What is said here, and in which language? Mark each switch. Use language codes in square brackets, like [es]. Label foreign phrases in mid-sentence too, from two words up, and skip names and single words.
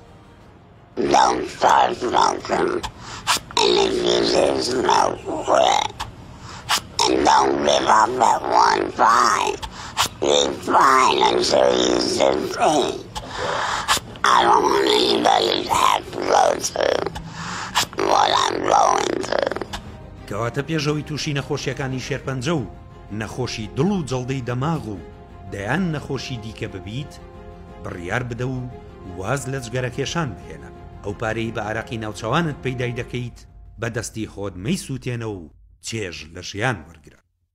[en] Don't start smoking, and if you do smoke, quit. And don't give up at one fight. Be fine until you succeed. I don't want anybody to have to go through what I'm going through. [ckb] کەواتە پێشەوەی تووشی نەخۆشیەکانی شێرپەنجە و نەخۆشی دڵ و جەڵدەی دەماغ و دەیان نەخۆشی دیکە ببیت بڕیار بدە و واز لە جگەرەکێشان بهێنە ئەو پارەی بە عەرەقی ناوچەوانت پەیدای دەکەیت بەدەستی خۆت مەیسووتێنە و چێژ لە ژیان وەرگرە.